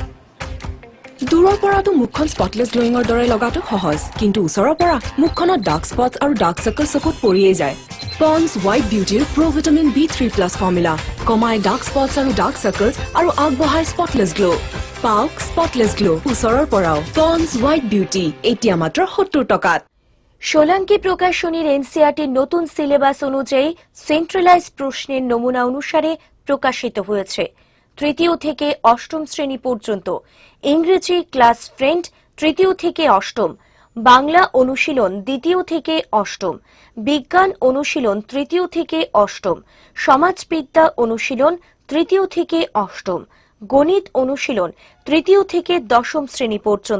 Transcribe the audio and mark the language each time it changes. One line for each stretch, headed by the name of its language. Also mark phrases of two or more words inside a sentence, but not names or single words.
Assamese: দূৰৰ পৰাটো মুখখন
English: spotless glowing
Assamese: দৰে লগাটো সহজ, কিন্তু ওচৰৰ পৰা মুখখনত
English: dark spot
Assamese: আৰু
English: dark circle
Assamese: চকুত পৰিয়ে যায়। পন্স হোৱাইট বিউটিৰ
English: pro-vitamin B3+ formula
Assamese: কমাই
English: dark spots
Assamese: আৰু
English: dark circles
Assamese: আৰু আগবঢ়াই
English: spotless glow.
Assamese: পাওক
English: spotless glow
Assamese: ওচৰৰ পৰাও। পন্স হোৱাইট বিউটি এতিয়া মাত্ৰ 70 টকাত।
Bangla: সোলাঙ্কি প্রকাশনীর এনসিআরটির নতুন সিলেবাস অনুযায়ী সেন্ট্রালাইজ প্রশ্নের নমুনা অনুসারে প্রকাশিত হয়েছে। তৃতীয় থেকে অষ্টম শ্রেণী পর্যন্ত ইংরেজি ক্লাস ফ্রেন্ড তৃতীয় থেকে অষ্টম, বাংলা অনুশীলন দ্বিতীয় থেকে অষ্টম, বিজ্ঞান অনুশীলন তৃতীয় থেকে অষ্টম, সমাজবিদ্যা অনুশীলন তৃতীয় থেকে অষ্টম, গণিত অনুশীলন তৃতীয় থেকে দশম শ্রেণী পর্যন্ত।